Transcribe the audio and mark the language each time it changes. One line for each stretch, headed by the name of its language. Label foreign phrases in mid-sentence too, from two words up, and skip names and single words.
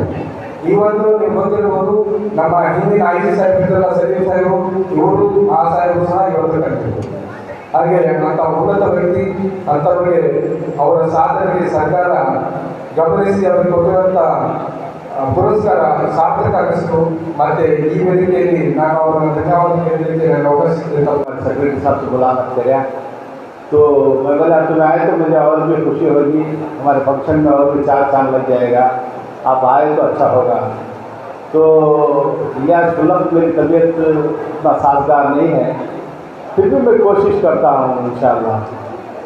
Kannada: ಇವತ್ತು ನೀವು ಗೊತ್ತಿರ್ಬೋದು, ನಮ್ಮ ಹಿಂದಿನ IG ಸಾಹೇಬ್ ಇದ್ರಲ್ಲ, ಸಲೀಂ ಸಾಹೇಬರು, ಇವರು ಆ ಸಾಹೇಬರು ಸಹ ಇವತ್ತು ಕಲಿತಿದ್ರು. ಹಾಗೆ ಅಂಥ ಉನ್ನತ ವ್ಯಕ್ತಿ, ಅಂಥವ್ರಿಗೆ ಅವರ ಸಾಧನೆಗೆ ಸರ್ಕಾರ ಗಮನಿಸಿ ಅವರಿಗೆ ಕೊಟ್ಟಿರುವಂಥ ಪುರಸ್ಕಾರ ಸಾರ್ಥಕ ಆಗಿಸ್ತು. ಮತ್ತು ಈ ವೇದಿಕೆಯಲ್ಲಿ ನಾನು ಅವರನ್ನು ಧನ್ಯವಾದ ಕೇಳಲಿಕ್ಕೆ ನನಗೆ ಅವಕಾಶ ಸಿಕ್ಕಿದೆ.
Hindi: सेक्रेटरी साहब से मुलाकात करें तो मैं बोला तुम्हें आए तो मुझे और भी खुशी होगी, हमारे फंक्शन में और भी 4 चांद लग जाएगा, आप आए तो अच्छा होगा। तो इलियास मेरी तबीयत उतना साजगार नहीं है, फिर भी मैं कोशिश करता हूँ इंशाअल्लाह।